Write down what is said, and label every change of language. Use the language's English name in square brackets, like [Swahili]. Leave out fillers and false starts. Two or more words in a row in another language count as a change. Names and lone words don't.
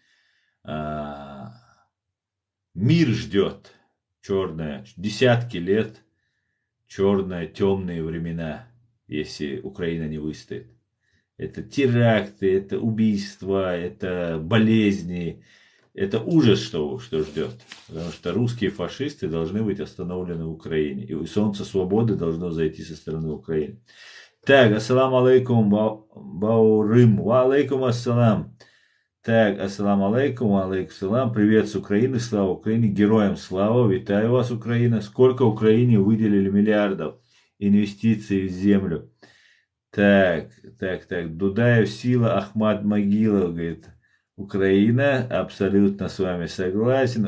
[Russian] Мир ждет черное, десятки лет, черные, темные времена, если Украина не выстоит. Это теракты, это убийства, это болезни, это ужас, что ждет. Потому что русские фашисты должны быть остановлены в Украине. И солнце свободы должно зайти со стороны Украины. Так, [Arabic] السلام عليكم, Баурым. وعليكم السلام. Так, السلام عليكم، وعليكم سلام. [Russian] Привет с Украины, слава Украине, героям слава. [Ukrainian] Витаю вас, Украина. [Russian] Сколько Украине выделили миллиардов инвестиций в землю? Так. Дудаев сила, Ахмад Могилов, говорит. Украина, абсолютно с вами согласен.